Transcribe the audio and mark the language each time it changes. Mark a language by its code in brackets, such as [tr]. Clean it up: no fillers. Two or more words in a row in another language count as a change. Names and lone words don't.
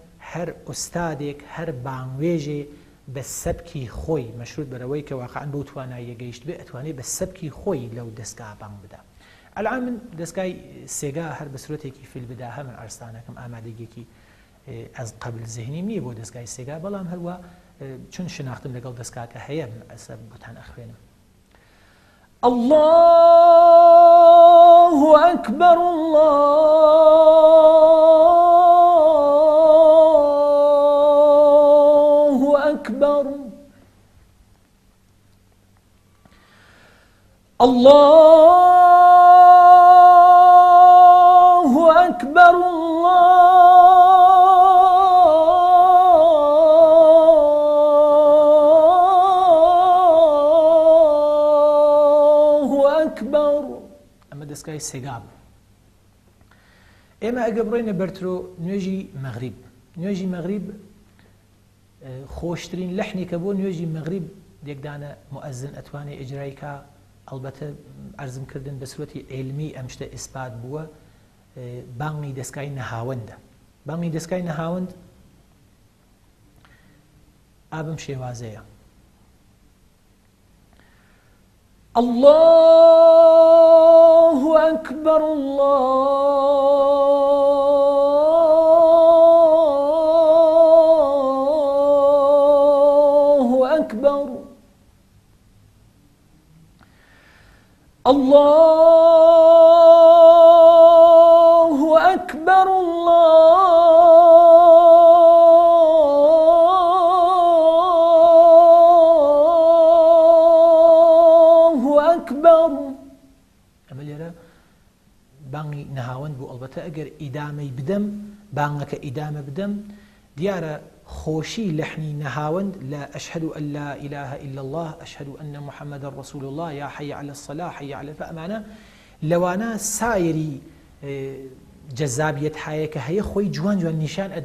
[ckb] دەستگاکان هەر ئوستادێک هەر بانگوێژێ بە سەبکی خۆی مەشروط بەرەوەی کە واقعاً بەو تواناییە گەیشت بێ ئەتوانێت بە سەبکی خۆی لەو دەستگا بانگ بدا. الان من دەستگای سێگا هەر بە سورەتێکی فیل بدا هەمن ئارستانەکەم ئامادەگیەکی ئەز قبل زێهنیم نییە بۆ دەستگای سێگا، بەڵام هەروە چون شناختم لەگەڵ دەستگاکە هەیە ئەسە بۆتان ئەخوێنم. [ar] الله أكبر الله أكبر الله أكبر الله أكبر. [ckb] ئەمە دەستگای سێگا بوو. ئێمە ئەگە بڕۆینە بەرترۆ نوێژی مەغریب، نوێژی مەغریب خۆشترین لەحنێکە بۆ نوێژی مەغریب یەکدانە مؤەزن ئەتوانێت ئیجرایکە. ئەلبەتە ئەرزم کردن بە سورەتی عیلمی ئەم شتە ئیسپات بووە، بانگی دەستگای نەهاوەندە. بانگی دەستگای نەهاوەند ئابم شێوازەیە. [ar] الله أكبر الله أكبر الله أكبر الله أكبر. [ckb] ئەمە لێرە بانگی نەهاوەند بوو. ئەلبەتە ئەگەر ئیدامەی بدەم، بانگەکە ئیدامە بدەم، دیارە خۆشی لەحنی نەهاوەند لە [ar] ئەشهەدو ئەن لا ئیلاهە ئیلا الله ئەشهەدو ئەنە محەممەدە ڕەسوول الله یا حەی عەلە الصەلاة حەی عەلە الفەلاح، [ckb] ئەمانە لەوانە سایری جەذابیەت هەیە کە هەیە خۆی جوان جوان نیشان ئەدا.